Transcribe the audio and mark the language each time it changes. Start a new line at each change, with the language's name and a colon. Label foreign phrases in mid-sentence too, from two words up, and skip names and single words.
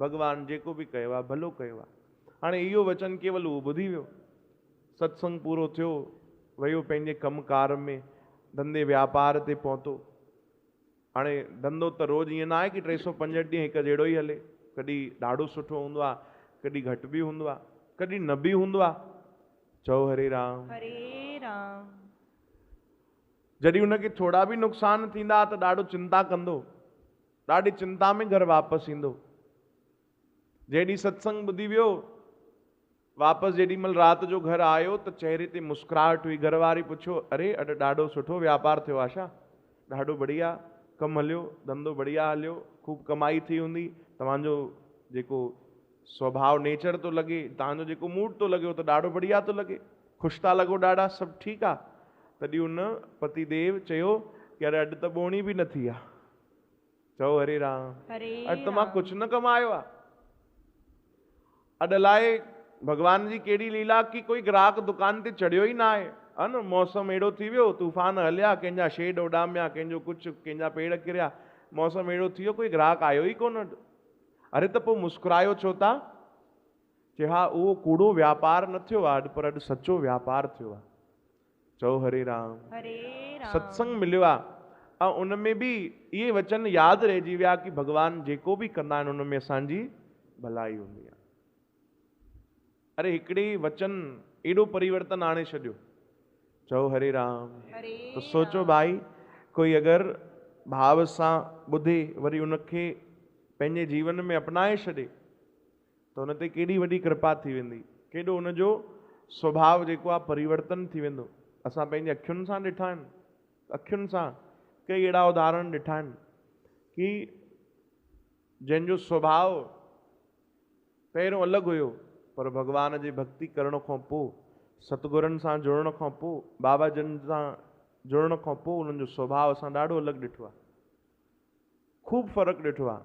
Sindhi: भॻवान जेको बि कयो आहे भलो कयो आहे। हाणे इहो वचन केवल उहो ॿुधी वियो, सत्संग पूरो थियो, वियो पंहिंजे कमकार में, धंधे व्यापार ते पहुतो। हाणे धंधो त रोज़ ईअं न आहे कि 365 ॾींहं हिकु जहिड़ो ई हले, कॾहिं ॾाढो सुठो हूंदो आहे, कॾहिं घटि बि हूंदो आहे, कॾहिं न बि हूंदो आहे। चओ हरे राम। हरे राम। जॾहिं उनखे थोड़ा बि नुक़सान थींदा त ॾाढो चिंता कंदो, ॾाढी चिंता में घर वापसि ईंदो। जेॾी सत्संग ॿुधी वियो, वापसि जेॾी महिल राति जो घर आयो त चेहरे ते मुस्कुराहट हुई। घर वारी पुछियो, अरे अॼु ॾाढो सुठो व्यापार थियो आहे छा? ॾाढो बढ़िया कमु हलियो, धंधो बढ़िया हलियो, खूब कमाई थी हूंदी, तव्हांजो जेको स्वभाव नेचर थो लॻे, तव्हांजो जेको मूड थो लॻे उहो त ॾाढो बढ़िया थो लॻे, ख़ुशि था लॻो ॾाढा, सभु ठीकु आहे। तॾहिं उन पतिदेव चयो कि अरे अॼु त ॿोणी बि न थी आहे। चओ हरे राम। अॼु त मां कुझु न कमायो आहे। अॼु अलाए भगवान जी कहिड़ी लीला कि कोई ग्राहक दुकान ते चढ़ियो ई न आहे,
Hindi: है न।
Sindhi: मौसम अहिड़ो थी वियो, तूफ़ान हलिया, कंहिंजा शेड उॾामिया, कंहिंजो कुझु, कंहिंजा पेड़ किरिया, मौसम अहिड़ो थी वियो, कोई ग्राहक आयो ई कोन। अरे त पोइ मुस्कुरायो छो था? चए हा उहो कूड़ो व्यापार न थियो आहे, पर अॼु सचो व्यापार थियो आहे। चओ हरे राम। हरे राम। सत्संग मिलियो आहे, ऐं उन में बि इहे वचन यादि रहिजी विया कि भगवान जेको बि कंदा आहिनि उन में असांजी भलाई हूंदी आहे। अरे हिकिड़े वचन एॾो परिवर्तन आणे छॾियो। चओ हरे राम। तो सोचो भाई, कोई अगरि भाव सां ॿुधे वरी उनखे पंहिंजे जीवन में अपनाए छॾे त उन ते केॾी वॾी कृपा थी वेंदी, केॾो उनजो स्वभाव जेको आहे परिवर्तन थी वेंदो। असां पंहिंजे अखियुनि सां ॾिठा आहिनि, अखियुनि सां कई अहिड़ा उदाहरण ॾिठा आहिनि कि जंहिंजो स्वभाव पहिरियों अलॻि हुयो, पर भगवान जी भक्ति करण खां पोइ, सतगुरनि सां जुड़ण खां पोइ, बाबा जन सां जुड़ण खां पोइ उन्हनि जो स्वभाव असां ॾाढो अलॻि ॾिठो आहे, खूब फ़र्क़ु ॾिठो आहे।